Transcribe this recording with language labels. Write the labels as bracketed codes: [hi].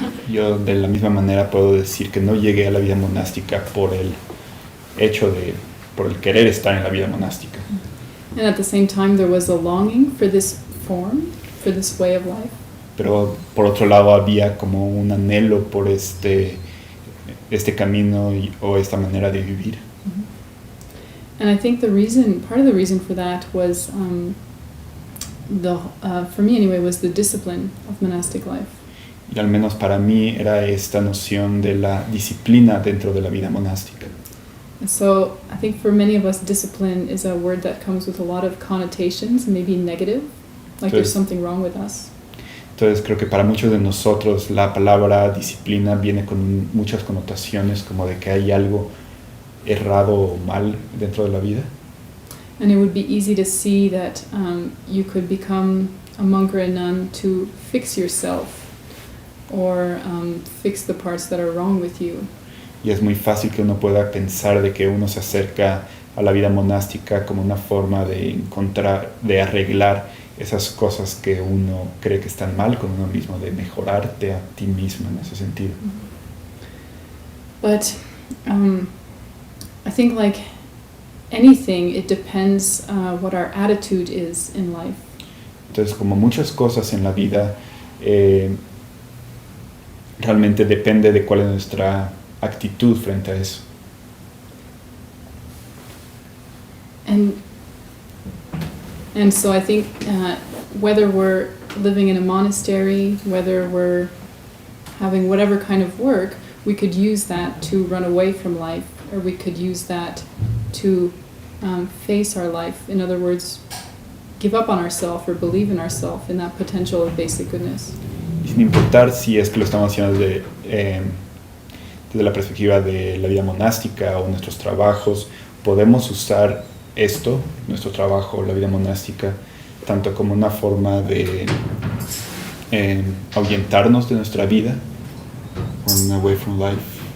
[es] Yo de la misma manera puedo decir que no llegué a la vida monástica por el querer estar en la vida monástica. [en] And at the same time, there was a longing for this form, for this way of life. [es] Pero por otro lado había como un anhelo por este camino o esta manera de vivir. [en] And I think part of the reason for that was, for me anyway, was the discipline of monastic life. [es] Y al menos para mí era esta noción de la disciplina dentro de la vida monástica. [en] And so I think for many of us, discipline is a word that comes with a lot of connotations, maybe negative, like there's something wrong with us. [es] Entonces creo que para muchos de nosotros la palabra disciplina viene con muchas connotaciones como de que hay algo errado o mal dentro de la vida. [en] And it would be easy to see that you could become a monk or a nun to fix yourself or fix the parts that are wrong with you. [es] Y es muy fácil que uno pueda pensar de que uno se acerca a la vida monástica como una forma de arreglar esas cosas que uno cree que están mal con uno mismo, de mejorarte a ti mismo en ese sentido. [en] But I think like anything, it depends what our attitude is in life. [es] Entonces, como muchas cosas en la vida, realmente depende de cuál es nuestra actitud frente a eso. [en] And so I think whether we're living in a monastery, whether we're having whatever kind of work, we could use that to run away from life, or we could use that to face our life. In other words, give up on ourselves or believe in ourselves, in that potential of basic goodness. [es] Sin importar si es que lo estamos haciendo desde la perspectiva de la vida monástica o nuestros trabajos, podemos usar esto, nuestro trabajo, la vida monástica, tanto como una forma de ahuyentarnos de nuestra vida, [en] run away from life.